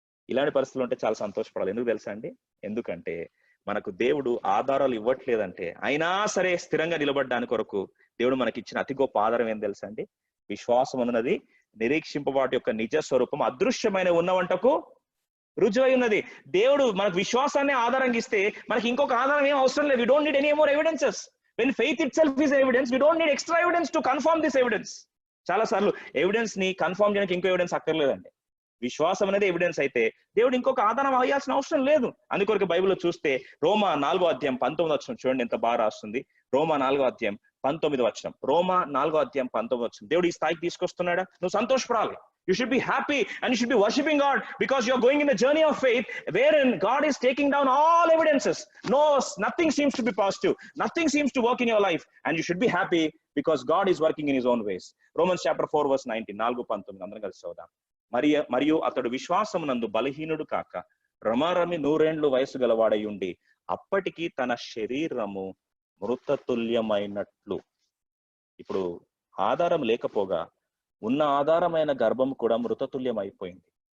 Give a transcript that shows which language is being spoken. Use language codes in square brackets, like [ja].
[te] ఇలాంటి పరిస్థితులు ఉంటే చాలా సంతోషపడాలి. ఎందుకు తెలుసా అండి? ఎందుకంటే మనకు దేవుడు ఆధారాలు ఇవ్వట్లేదంటే అయినా సరే స్థిరంగా నిలబడ్డానికి కొరకు దేవుడు మనకి ఇచ్చిన అతి గొప్ప ఆధారం ఏం తెలుసా అండి? విశ్వాసం అన్నది నిరీక్షింపవాటి యొక్క నిజ స్వరూపం అదృశ్యమైన ఉన్నవంటకు రుజువై ఉన్నది. దేవుడు మనకు విశ్వాసాన్ని ఆధారంగా ఇస్తే మనకి ఇంకొక ఆధారం ఏం అవసరం లేదు. [en] We don't need any more evidences. When faith itself is evidence, we don't need extra evidence to confirm this evidence. [te] చాలా సార్లు ఎవిడెన్స్ ని కన్ఫర్మ్ చేయడానికి ఇంకో ఎవిడెన్స్ అక్కర్లేదండి. విశ్వాసం అనేది ఎవిడెన్స్ అయితే దేవుడు ఇంకొక ఆధారం అయ్యాల్సిన అవసరం లేదు. అందుకొరకు బైబిల్లో చూస్తే రోమా 4వ అధ్యాయం 19వ వచనం చూడండి ఎంత బాగా రాస్తుంది. రోమా 4వ అధ్యాయం 19వ వచనం. రోమా 4వ అధ్యాయం 19వ వచనం. దేవుడు ఈ స్థాయికి తీసుకొస్తున్నాడా? నువ్వు సంతోషపడాలి. [en] You should be happy and you should be worshiping God because you are going in a journey of faith wherein God is taking down all evidences. Nothing seems to be positive. Nothing seems to work in your life and you should be happy because God is working in his own ways. Romans chapter 4 verse 19. 4:19 [te] అందరం కలిసి చదువుదాం. మరియు అతడు విశ్వాసమునందు బలహీనుడు కాక రమారమి 100 ఏండ్లు వయసు గలవాడై ఉండి అప్పటికి తన శరీరము మృతతుల్యమైనట్లు. ఇప్పుడు ఆధారం లేకపోగా ఉన్న ఆధారమైన గర్భము కూడా మృతతుల్యం అయిపోయింది.